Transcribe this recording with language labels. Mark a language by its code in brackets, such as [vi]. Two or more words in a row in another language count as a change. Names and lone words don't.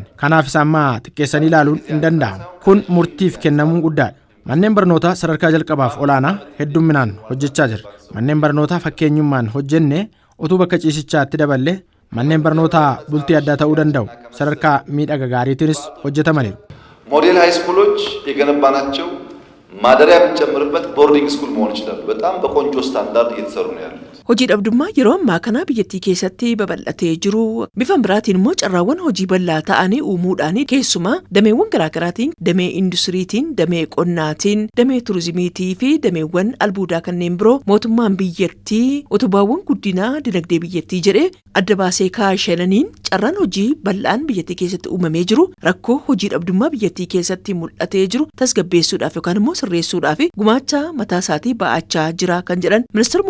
[om] Kanaaf isa ammaa xiqqeessanii ilaaluun hin danda'amu. Kun murtiif kennamuu guddaadha. Manneen barnootaa sadarkaa jalqabaaf olaanaa heddumminaan hojjechaa jira. Manneen barnootaa fakkeenyummaan hojjenne utuu bakka ciisichaatti daballee manneen barnootaa bultii addaa ta'uu danda'u sadarkaa miidhaga gaariitiinis hojjetamaniiru. [en] model high schools [am] የገነባናቸው ማደሪያ ብንጨምርበት [en] boarding school [am] መሆን ይችላሉ። በጣም በቆንጆ ስታንዳርድ እየተሰሩ ነው ያሉት። [om] Hojii dhabdummaa yeroo ammaa kana biyyattii keessatti babal'atee jiru. Bifa biraatiin immoo carraawwan hojii bal'aa ta'anii uumuudhaan keessumaa dameewwan garaagaraatiin damee industiriitiin, damee qonnaatiin, damee turizimiitii fi dameewwan albuudaa kanneen biroo mootummaan biyyattii utubaawwan guddinaa dinagdee biyyattii jedhee adda baasee kaashananiin carraan hojii bal'aan biyyattii keessatti uumamee jiru rakkoo hojii dhabdummaa biyyattii keessatti mul'atee jiru tasgabbeessuudhaaf yookaan immoo sirreessuudhaaf gumaacha mataa isaatii ba'achaa jira kan jedhan ministeera muummichaa Dr.